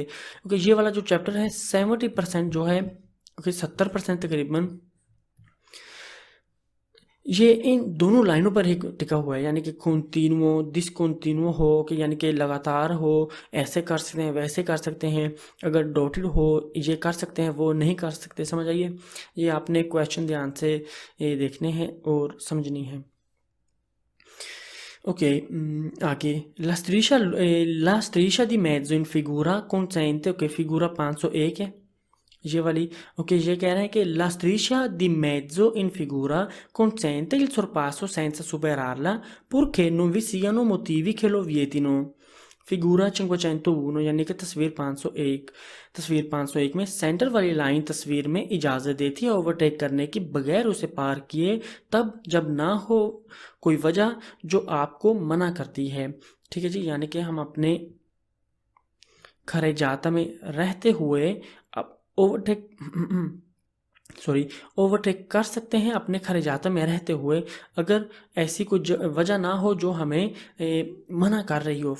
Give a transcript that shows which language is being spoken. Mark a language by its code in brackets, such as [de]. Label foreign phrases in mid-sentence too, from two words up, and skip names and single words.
[hi] ओके, ये वाला जो चैप्टर है 70% जो है, ओके, 70% तकरीबन ये इन दोनों लाइनों पर ही टिका हुआ है, यानी कि [en] continue discontinue [hi] हो कि यानी कि लगातार हो, ऐसे कर सकते हैं वैसे कर सकते हैं, अगर डॉटेड हो ये कर सकते हैं वो नहीं कर सकते। समझ आइए, ये आपने क्वेश्चन ध्यान से ये देखने हैं और समझनी है। [it] ओके, आगे la striscia di mezzo in figura consente, [hi] ओके, फिगूरा 501 है, ये वाली। ओके, ये कह रहे हैं कि [it] la striscia di mezzo in figura consente il sorpasso senza superarla purché non vi siano motivi che lo vietino। [hi] फिगूरा 501 यानी कि तस्वीर 501। तस्वीर 501 में सेंटर वाली लाइन तस्वीर में इजाज़त देती है ओवरटेक करने की बगैर उसे पार किए, तब जब ना हो कोई वजह जो आपको मना करती है। ठीक है जी, यानी कि हम अपने खरेजाता में रहते हुए अब ओवरटेक ओवरटेक कर सकते हैं अपने खरेजाता में रहते हुए, अगर ऐसी कोई वजह ना हो जो हमें मना कर रही हो।